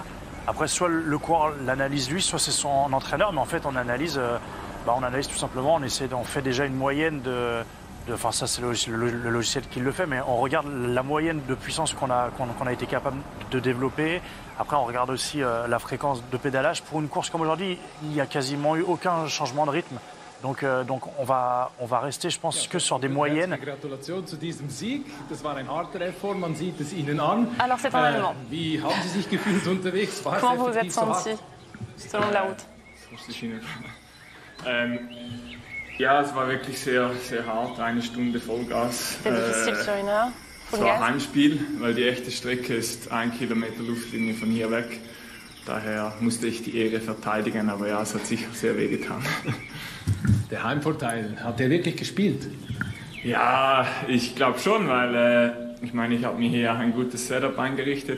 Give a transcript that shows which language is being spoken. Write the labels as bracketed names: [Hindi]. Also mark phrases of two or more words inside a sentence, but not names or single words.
[French] Après, soit le coureur l'analyse lui, soit c'est son entraîneur, mais en fait on analyse tout simplement, on fait déjà une moyenne enfin ça c'est le logiciel qui le fait, mais on regarde la moyenne de puissance qu'on a été capable de développer. Après on regarde aussi la fréquence de pédalage. Pour une course comme aujourd'hui, il n'y a quasiment eu aucun changement de rythme. Donc on va rester, je pense, que sur des moyennes. [German] Gratulation zu diesem Sieg. Das war ein harter Effort, man sieht es Ihnen an. [French] Alors c'est en allemand. [German] Wie haben Sie sich gefühlt unterwegs? [French] Comment vous vous êtes senti selon la route? [German] Ja, es war wirklich sehr, sehr hart, 1 Stunde Vollgas. [French] C'était difficile sur une heure. [German] Es war Heimspiel, weil die echte Strecke ist 1 Kilometer Luftlinie von hier weg. Daher musste ich die Ehre verteidigen, aber ja, es hat sicher sehr wehgetan. Der Heimvorteil, hat er wirklich gespielt? Ja, ich glaube schon, weil ich meine, ich habe mir hier ein gutes Setup eingerichtet.